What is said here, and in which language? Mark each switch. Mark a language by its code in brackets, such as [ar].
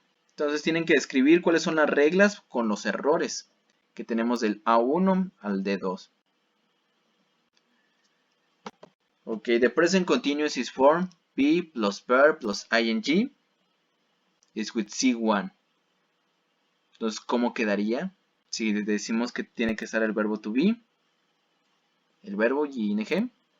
[es] Entonces tienen que describir cuáles son las reglas con los errores que tenemos del A1 al D2. [en] Okay, the present continuous is formed be plus verb plus ing is with C1. [es] Entonces, ¿cómo quedaría? Si decimos que tiene que estar el verbo to be, el verbo ing.